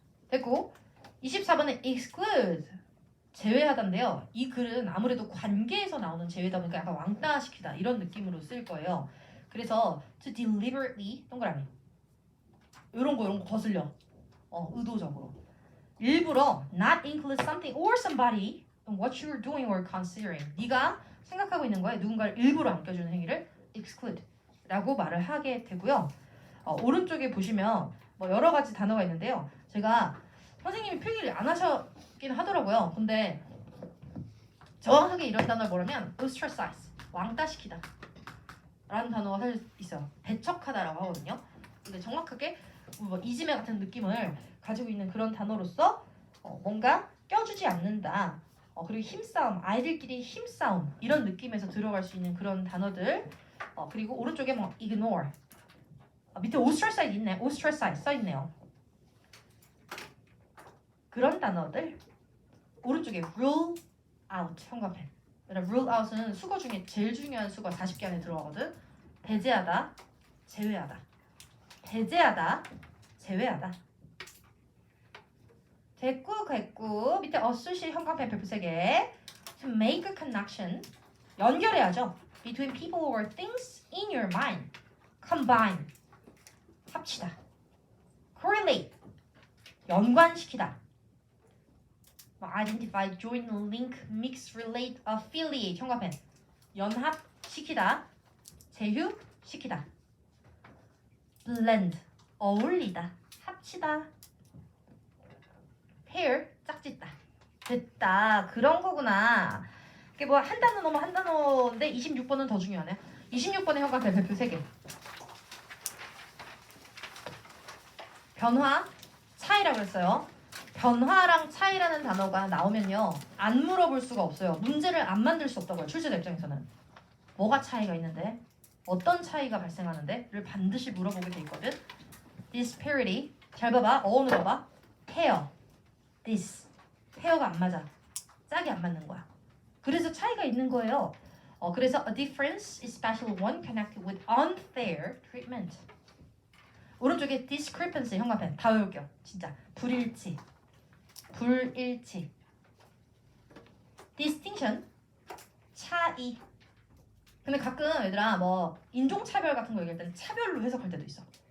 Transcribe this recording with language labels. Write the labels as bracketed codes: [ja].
[ko] 됐고 24번은 exclude, 제외하다인데요. 이 글은 아무래도 관계에서 나오는 제외다 보니까 약간 왕따시키다 이런 느낌으로 쓸 거예요. 그래서 [en] to deliberately [ko] 동그라미 이런 거 거슬려. 의도적으로 일부러 [en] not include something or somebody in what you're doing or considering. [ko] 네가 생각하고 있는 거에 누군가를 일부러 안 껴주는 행위를 exclude 라고 말을 하게 되고요. 오른쪽에 보시면 뭐 여러 가지 단어가 있는데요. 제가 선생님이 필기를 안 하셨긴 하더라고요. 근데 정확하게 이런 단어를 뭐라면 ostracize, 왕따시키다 라는 단어가 사실 있어요. 배척하다라고 하거든요. 근데 정확하게 뭐 이지메 같은 느낌을 가지고 있는 그런 단어로서 뭔가 껴주지 않는다. 그리고 힘싸움, 아이들끼리 힘싸움 이런 느낌에서 들어갈 수 있는 그런 단어들. 그리고 오른쪽에 뭐 ignore, 밑에 ostracize 있네. ostracize 써 있네요. 그런 단어들. 오른쪽에 rule out, 형광펜. rule out은 수거 중에 제일 중요한 수거 40개 안에 들어가거든. 배제하다, 제외하다. 배제하다, 제외하다. 됐고 밑에 associate 형광펜 별표 3개. [en] To make a connection, [ko] 연결해야죠. [en] Between people or things in your mind. [ko] Combine, 합치다. Correlate, 연관시키다. [en] Identify, join, link, mix, relate, affiliate, 형광펜. [ko] 연합시키다, 제휴시키다. Blend, 어울리다, 합치다. Pair, 짝짓다. 됐다. 그런 거구나. 이게 뭐 한 단어 넘어 한 단어인데 26번은 더 중요하네. 26번의 형광펜 별표 3개. 변화, 차이라고 했어요. 변화랑 차이라는 단어가 나오면요. 안 물어볼 수가 없어요. 문제를 안 만들 수 없다고요. 출제자 입장에서는. 뭐가 차이가 있는데? 어떤 차이가 발생하는데? 를 반드시 물어보게 돼 있거든. disparity. 잘 봐봐. 어원을 봐봐. pair. this. 페어가 안 맞아. 짝이 안 맞는 거야. 그래서 차이가 있는 거예요. 그래서 [en] a difference, especially one connected with unfair treatment. [ko] 오른쪽에 discrepancy, 형광펜. 다 외울게요. 진짜. 불일치. 불일치. distinction, 차이. 근데 가끔 얘들아 뭐 인종차별 같은 거 얘기할 때는 차별로 해석할 때도 있어.